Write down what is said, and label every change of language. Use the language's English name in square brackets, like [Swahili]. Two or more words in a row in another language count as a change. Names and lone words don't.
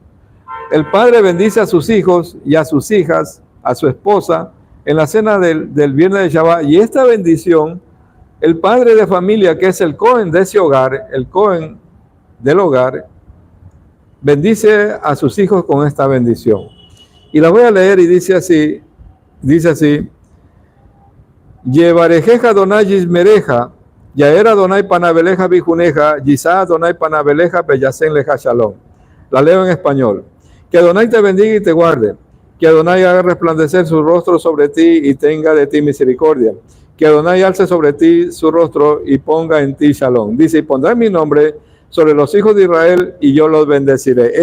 [Spanish] El padre bendice a sus hijos y a sus hijas, a su esposa, en la cena del viernes de Shabbat, y esta bendición, el padre de familia, que es el Cohen de ese hogar, el Cohen del hogar, bendice a sus hijos con esta bendición. Y la voy a leer y dice así, [Hebrew] יברכך אדוני וישמרך, יאר אדוני פניו אליך ויחנך, ישא אדוני פניו אליך וישם לך שלום. [Spanish] La leo en español. Que Adonai te bendiga y te guarde, que Adonai haga resplandecer su rostro sobre ti y tenga de ti misericordia, que Adonai alce sobre ti su rostro y ponga en ti Shalom. Dice, y pondré mi nombre sobre los hijos de Israel y yo los bendeciré.